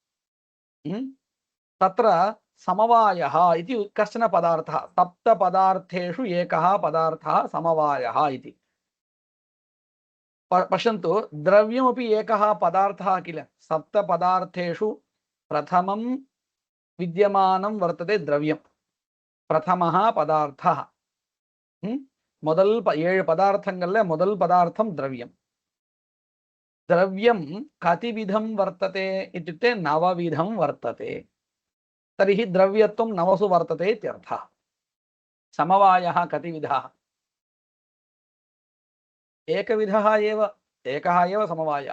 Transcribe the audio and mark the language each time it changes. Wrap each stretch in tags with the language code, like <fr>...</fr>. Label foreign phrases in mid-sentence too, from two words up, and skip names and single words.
<sa>तत्र समवायः इति कश्चन पदार्थः, सप्तपदार्थेषु एकः पदार्थः समवायः इति। पश्यन्तु, द्रव्यमपि एकः पदार्थः किल। सप्तपदार्थेषु प्रथमं विद्यमानं वर्तते द्रव्यं, प्रथमः पदार्थः।</sa> <ta>முதல் 7 பதார்த்தங்கள்ல முதல் பதார்த்தம் द्रव्यं।</ta> <sa>द्रव्यं कतिविधं वर्तते इत्युक्ते 9 विधं वर्तते। तर्हि द्रव्यत्वं 9सु वर्तते इत्यर्थः। समवायः कतिविधः? एकविधः एव, एकः एव समवायः।</sa>